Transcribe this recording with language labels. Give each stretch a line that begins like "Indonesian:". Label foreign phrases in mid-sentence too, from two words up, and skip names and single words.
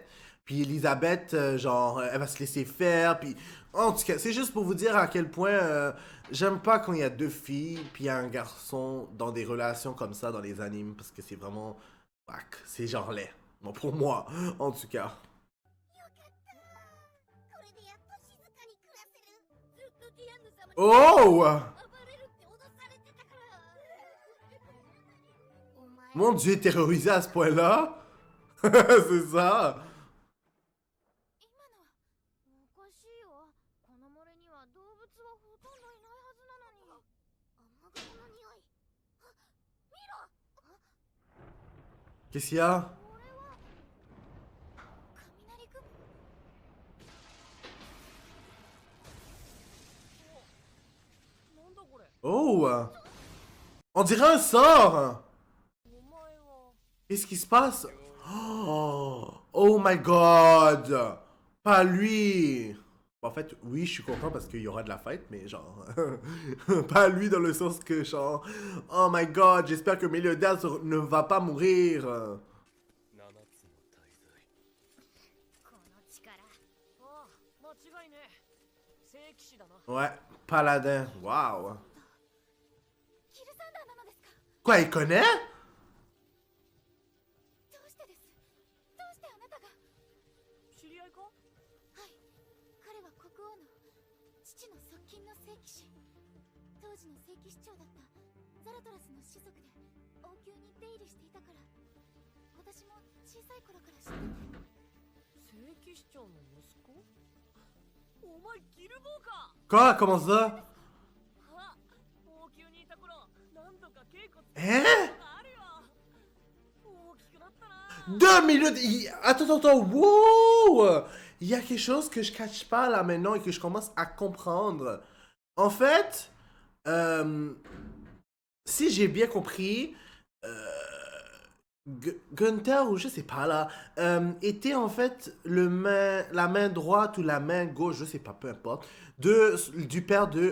French: Puis Elisabeth, genre, elle va se laisser faire. Puis, en tout cas, c'est juste pour vous dire à quel point j'aime pas quand il y a deux filles, puis il y a un garçon dans des relations comme ça dans les animes, parce que c'est vraiment, whack, c'est genre laid. Bon, pour moi, en tout cas.
Japanese: これでやっと静かに暮らせる。ずっとディアンヌ様に Oh! 暴れるって脅されてたから。お前
French: Mon Dieu, terrorisé à ce point-là? C'est ça?
Japanese: 今のはおかしいよ。この森には動物はほとんどいないはずなのに。雨雲の匂い。あ、見ろ。
French: Qu'est-ce qu'il y a?
Japanese: これは雷雲。なんだこれ。
French: Oh! On dirait un sort!
Japanese: お前は。
French: Qu'est-ce qui se passe?
English: Oh, oh my god!
French: Pas lui! En fait, oui, je suis content parce qu'il y aura de la fête, mais genre... pas lui dans le sens que genre...
English: Oh my god,
French: j'espère que Meliodas ne va pas mourir!
Japanese: 7 つの大罪。この力。ああ、間違いねえ。聖騎士だな。
French: Ouais, paladin, waouh!
Japanese: キルサンダーなのですか。
French: Quoi, il connaît?
Japanese: どうしてです。どうしてあなたが。知り合いか。はい。彼は国王の父の側近の聖騎士。当時の聖騎士長だったザラトラスの種族で王宮に出入りしていたから。私も小さい頃から知ってて。聖騎士長の息子。お前ギルボーか。
French: Quoi? Comment ça?
Japanese: あ、王宮にいた頃、何度か稽古つ
French: Hein?
Japanese: があるよ。大きくなったな。
French: 2 minutes! Attends, attends, wow! Il y a quelque chose que je catch pas là maintenant et que je commence à comprendre. En fait, si j'ai bien compris, Gunther, ou je sais pas là, était en fait la main droite ou la main gauche, je sais pas, peu importe, du père de...